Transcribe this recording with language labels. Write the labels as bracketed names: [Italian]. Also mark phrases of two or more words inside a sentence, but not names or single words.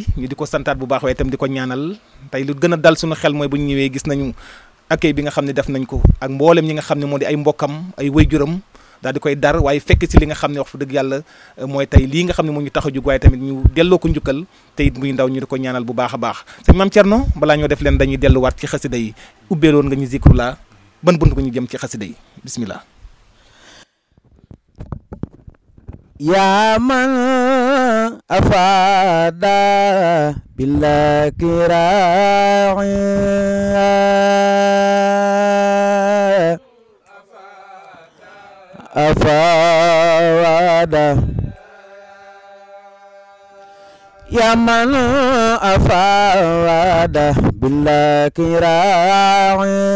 [Wolof] ñu di ko santaat bu baax waaye tamit di ko ñaanal tey lu gën a dal suñu xel mooy bu ñu ñëwee gis nañu accueil bi nga xam ne def nañ ko ak mboolem ñi nga xam ne moo di ay mbokkam ay waajuram daal di koy dar waaye fekk si li nga xam ne wax fa dëgg yàlla mooy tey lii nga xam ne moo ñu tax a jug waaye tamit ñu delloo ko njukkal te it muy ndaw ñu di ko ñaanal bu baax a baax sëñ Mame Thierno balaa ñoo def leen dañuy delluwaat ci xasida yi ubbeeloon nga ñu zikrullah ban bunt ko ñu jëm ci xasida yi bismillah [Arabic] يا من أفاد بلا كراء أفادا يا من أفادا بلا كراء